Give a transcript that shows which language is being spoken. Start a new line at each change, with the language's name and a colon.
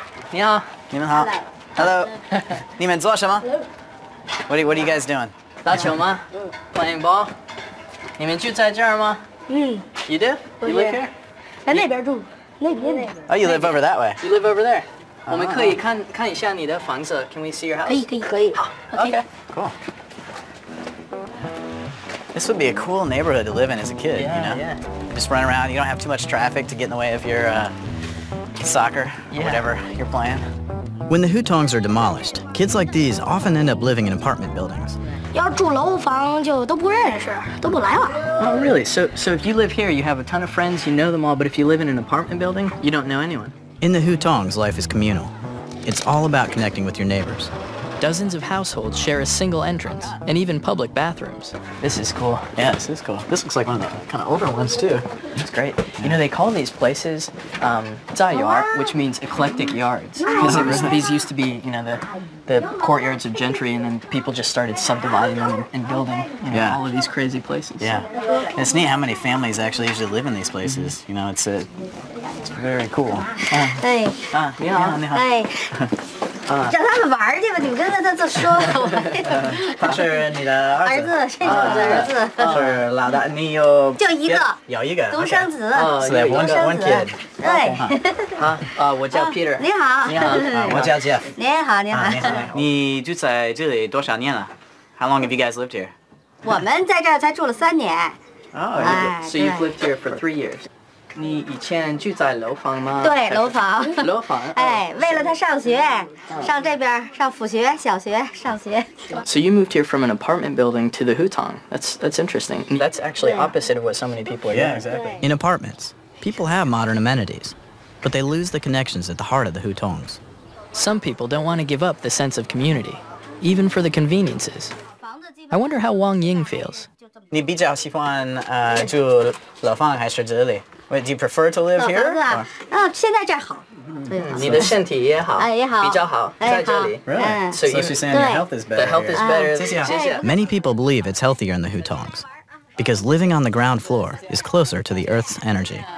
Chinese: 你好，你们好。
English: Hello.
Chinese: 你们做什么？
English: What are you guys doing?
Chinese: 打球吗？
English: playing ball?
Chinese: 你们住在这儿吗？嗯，
English: You do? You live here?
Chinese: 在那边住，那边。
English: Oh, you live over that way. You live over there?
Chinese: 我们可以看一下你的房子。
English: Can we see your house?
Chinese: 可以。
English: Okay, cool. This would be a cool neighborhood to live in as a kid, Yeah. Just run around. You don't have too much traffic to get in the way of your soccer or whatever you're playing. When the hutongs are demolished, kids like these often end up living in apartment buildings.
Chinese: 要住楼房就都不认识，都不来往。
English: Oh, really? So if you live here, you have a ton of friends, you know them all, but if you live in an apartment building, you don't know anyone. In the hutongs, life is communal. It's all about connecting with your neighbors. Dozens of households share a single entrance, and even public bathrooms. This is cool. Yeah, this is cool. This looks like one of the kind of older ones, too. It's great. You know, they call these places 杂院, which means eclectic yards. Because these used to be, the courtyards of gentry, and then people just started subdividing them and building all of these crazy places. Yeah. And it's neat how many families actually usually live in these places. It's very cool. 哎，
Chinese: 你好，你好。哎，让他们玩去吧，你们跟着他就说我。他是你的儿子。儿子，是我的儿子。是老大，你有就一个，有一个独生子。
English: So they have one kid.
Chinese: 对。我叫 Peter。你好。你好。我叫 Jeff. 你好，你好。你住在这里多少年了？
English: How long have you guys lived here?
Chinese: 我们在这儿才住了3年。 Oh,
English: So you've lived here for 3 years.
Chinese: 你以前住在楼房吗？对，楼房。楼房。哎，为了他上学，上这边上辅学、小学上学。
English: So you moved here from an apartment building to the hutong. That's interesting. That's actually opposite of what so many people are doing. Yeah, exactly. In apartments, people have modern amenities, but they lose the connections at the heart of the hutongs. Some people don't want to give up the sense of community, even for the conveniences. I wonder how Wang Ying feels.
Chinese: 你比较喜欢住楼房还是这里？
English: Do you prefer to live here?
Chinese: 现在这儿好。你的身体也好，也好，比较好，在这里。
English: Really? So she's saying your health is better. The health is better.
Chinese: 谢谢。
English: Many people believe it's healthier in the hutongs, because living on the ground floor is closer to the Earth's energy.